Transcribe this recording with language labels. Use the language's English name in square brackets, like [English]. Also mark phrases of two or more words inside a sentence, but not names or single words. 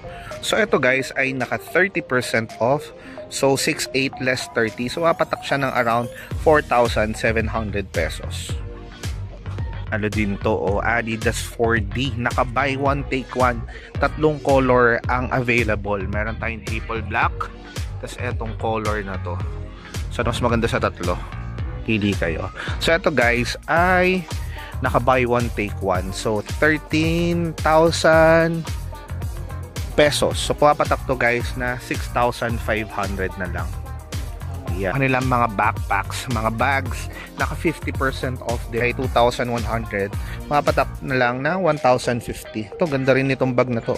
[Filipino] So, ito guys ay naka 30% off. So, 6,800 less 30. So, apatak siya ng around 4,700 pesos. Ano din to, oh, Adidas 4D. Naka [English] buy one, take one. [Filipino] Tatlong color ang available. Meron tayong [English] triple black. [Filipino] Tapos, etong color na to. So, mas maganda sa tatlo. Pili kayo. So, ito guys ay naka [English] buy one, take one. [Filipino] So, 13,000 pesos. So, pumapatak to guys na 6,500 na lang. Yeah. Kanilang mga backpacks, mga bags, naka 50% off din ay 2,100. Pumapatak na lang na 1,050. Ito, ganda rin itong bag na to.